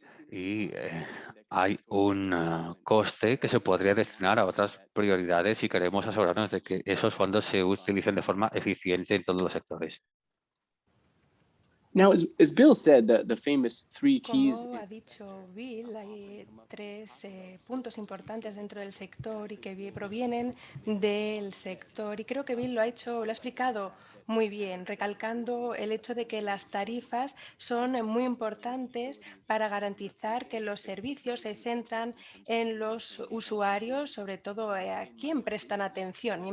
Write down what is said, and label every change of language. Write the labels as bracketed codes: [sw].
[es] Y hay un coste que se podría destinar a otras prioridades si queremos asegurarnos de que esos fondos se utilicen de forma eficiente en todos los sectores. [en] Now, as Bill said, the famous three T's. [es] Como ha dicho Bill, hay tres puntos importantes dentro del sector y que provienen del sector. Y creo que Bill lo ha explicado muy bien, recalcando el hecho de que las tarifas son muy importantes para garantizar que los servicios se centran en los usuarios, sobre todo a quien prestan atención.